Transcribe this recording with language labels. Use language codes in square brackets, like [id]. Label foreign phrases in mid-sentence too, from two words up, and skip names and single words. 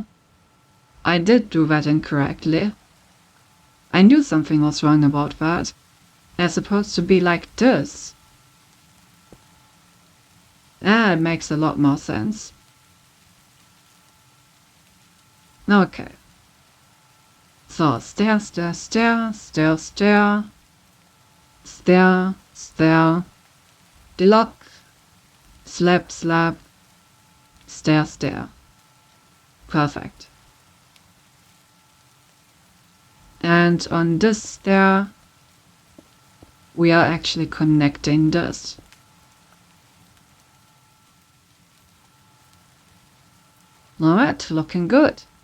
[en] I did do that incorrectly. I knew something was wrong about that. They're supposed to be like this. It makes a lot more sense. Okay. So, stair, stair, stair, stair, stair, stair, stair, block, slab, slab, stair, stair. Perfect. And on this stair, we are actually connecting this. Alright, looking good.